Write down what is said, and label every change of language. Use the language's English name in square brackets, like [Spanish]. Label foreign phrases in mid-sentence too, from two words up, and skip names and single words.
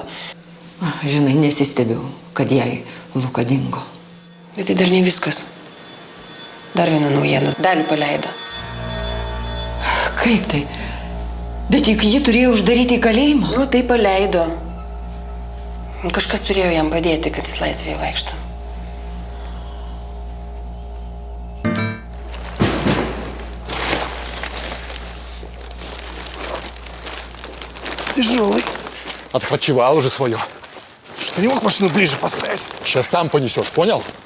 [Lithuanian] Žinai, nesistebiu, kad jai Luka dingo. Bet tai dar ne viskas. Dar viena naujiena. Dalių paleido. Kaip tai? Bet juk jį turėjo uždaryti į kalėjimą. Nu, tai paleido. Kažkas turėjo jam padėti, kad jis laisvėje vaikšto. [Russian] Тяжелый. Отхвачевал уже свое. Слушай, ты не мог машину ближе поставить? Сейчас сам понесешь, понял?